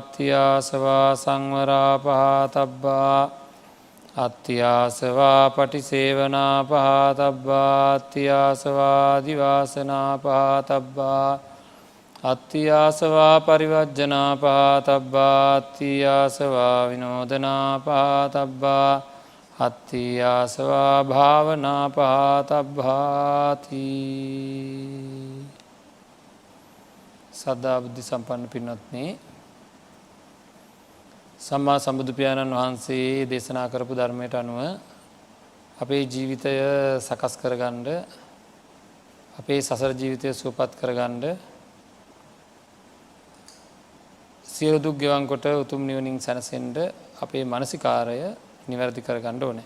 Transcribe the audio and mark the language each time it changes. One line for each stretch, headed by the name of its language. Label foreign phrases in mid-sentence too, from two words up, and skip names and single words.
Pali: තියාසවා සංවරා පහතබ්බා අත්තියාසවා පටිසේවනා පහතබ්බා අත්තියාසවා දිවාසනා පහතබ්බා අත්තියාසවා පරිවර්ජනා පහතබ්බා අත්තියාසවා විනෝදනා පහතබ්බා අත්තියාසවා භාවනා පහතබ්බාති.
Sinhala: සද්ධා බුද්ධ සම්පන්න පින්වත්නි, සම්මා සම්බුදු පියාණන් වහන්සේ දේශනා කරපු ධර්මයට අනුව අපේ ජීවිතය සකස් කරගන්න, අපේ සසර ජීවිතය සුවපත් කරගන්න, සියලු දුක් ගෙවන් කොට උතුම් නිවනින් සැනසෙන්න අපේ මානසිකාරය නිවැරදි කරගන්න ඕනේ.